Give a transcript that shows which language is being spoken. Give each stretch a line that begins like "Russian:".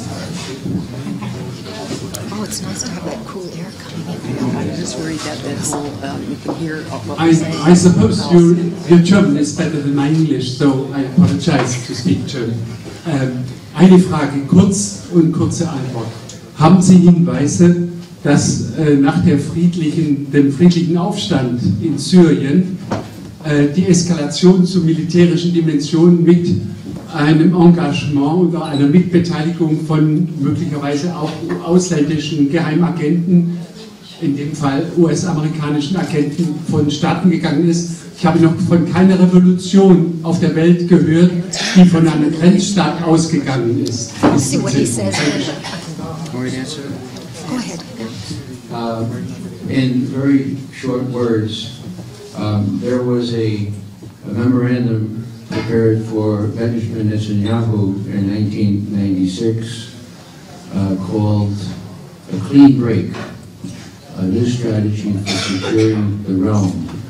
English: Oh, it's nice to have that cool air coming in. I'm just worried that whole, you can hear what we're saying. I suppose your German is better than my English, so I apologize to speak German.
German: Eine Frage, kurz und kurze Antwort. Haben Sie Hinweise, dass nach dem friedlichen Aufstand in Syrien die Eskalation zu militärischen Dimensionen mit einem Engagement oder einer Mitbeteiligung von möglicherweise auch ausländischen Geheimagenten, in dem Fall US-amerikanischen Agenten, vonstatten gegangen ist? Ich habe noch von keiner Revolution auf der Welt gehört, die von einem Grenzstaat ausgegangen ist.
English: See what he says. Go ahead. In very short words, there was a memorandum prepared for Benjamin Netanyahu in 1996 called A Clean Break, a new strategy for securing the realm.